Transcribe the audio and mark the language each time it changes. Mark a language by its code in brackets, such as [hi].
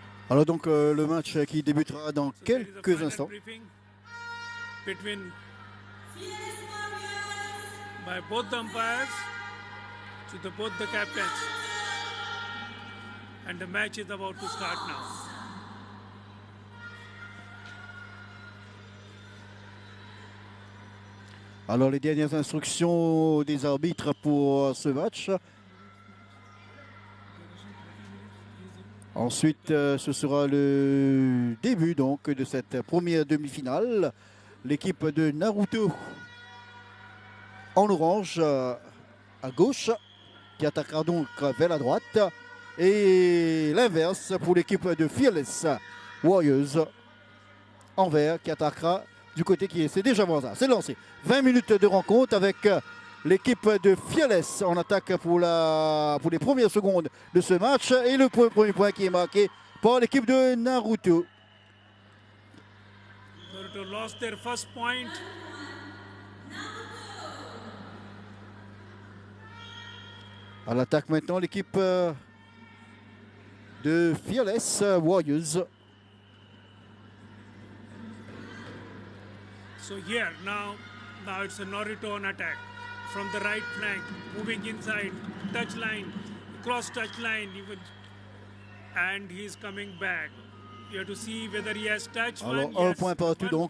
[fr] Alors donc le match qui débutera dans quelques instants. [en] Between by both the umpires to both the captains, and the match is about to start now. [fr] Alors les dernières instructions des arbitres pour ce match. Ensuite, ce sera le début donc de cette première demi-finale. L'équipe de Naruto en orange à gauche qui attaquera donc vers la droite. Et l'inverse pour l'équipe de Fearless Warriors en vert qui attaquera du côté qui est. C'est déjà voisin, c'est lancé. 20 minutes de rencontre avec l'équipe de Fearless en attaque pour les premières secondes de ce match. Et le premier point qui est marqué par l'équipe de Naruto. [en] Naruto lost their first point. [fr] À l'attaque maintenant l'équipe de Fearless Warriors. [en] So here now it's a Naruto on attack from the right flank, moving inside, touch line, cross touch line even, and he's coming back. You have to see whether he has touched one. [fr] Alors un point partout donc.